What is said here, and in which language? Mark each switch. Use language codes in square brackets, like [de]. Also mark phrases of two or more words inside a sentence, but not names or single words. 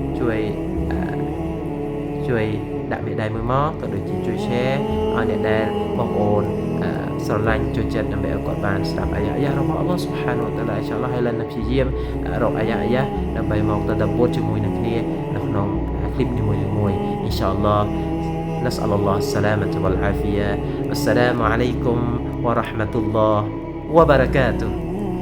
[km] ជួយដាក់មេដៃមួយមកក៏ដូចជាជួយ share ឲ្យអ្នកដែលបងប្អូនស្រឡាញ់ចូលចិត្តដើម្បីឲ្យគាត់បានស្ដាប់អាយ៉ារបស់អល់ឡោះ [ar] سبحانه وتعالى إن شاء الله [km] ហើយឡើងព្យាយាមរកអាយ៉ាដើម្បីមកតដាបួរជាមួយនឹងគ្នានៅក្នុងคลิปនីមួយៗ [ar] إن شاء الله نسأل الله السلامة والعافية والسلام عليكم ورحمة الله وبركاته